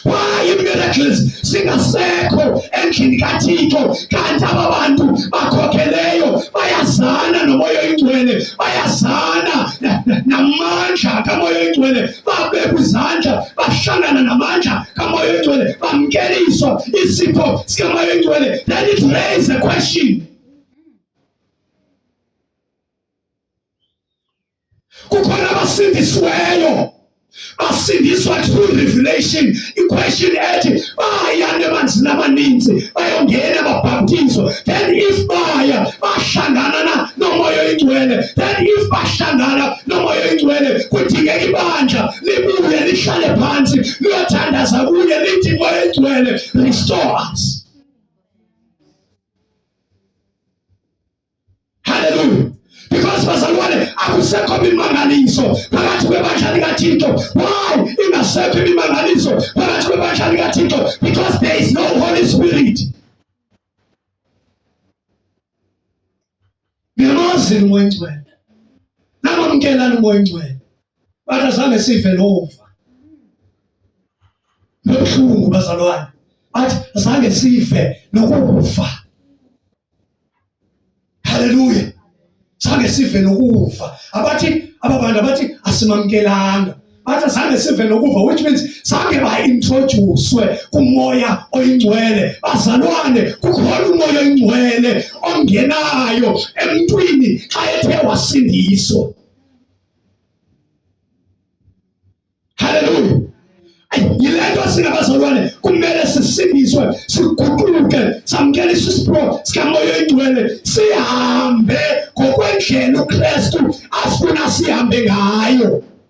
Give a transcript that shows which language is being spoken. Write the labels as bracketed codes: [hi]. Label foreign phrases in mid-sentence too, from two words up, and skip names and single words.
[en] Why miracles [xh] zingasekho endlini kaThixo kanti aba bantu bakhokheleyo bayazana nomoya oyingcwele, bayazana namandla kamoya oyingcwele, babekwa izandla bahlangana namandla kamoya oyingcwele, bamkeliswa isipho sikamoya oyingcwele. [en] Then it raises a question. [xh] Kukhona abasindisiweyo basindiswa [en] through revelation. [xh] Iquestion ethi bayana emanzini amaninzi bayongena babhaptizwe. [en] Then if [xh] baya bahlangana nomoya oyingcwele, [en] then if [xh] bahlangana nomoya oyingcwele, kudingeka ibandla libuye lihlale phansi liyothandaza kuye lithi moya oyingcwele [en] restore us. [xh] Hallelujah. Because bazalwane akusekho imimangaliso phakathi kwebandla likaThixo. Why ingasekho imimangaliso phakathi kwebandla likaThixo? [en] Because there is no Holy Spirit. [xh] Ngiyamazi umoya oyingcwele, namamkelani umoya oyingcwele, bathi azange sive lova lobuhlungu bazalwane, bathi azange sive nokufa. Hallelujah. Zange sive nokufa. Abathi ababantu abathi asimamkelanga, bathi zange sive nokufa, [en] which means [xh] zange ba-introducwe kumoya oyingcwele. Bazalwane, kukhona umoya oyingcwele ongenayo emntwini xa ethe wasindiswa. Hallelujah. Yile nto singabazalwane kumele sisindiswe, siguquke, samkelise isipho sikamoya oyingcwele, sihambe ngokwendlela uKristu afuna sihambe ngayo.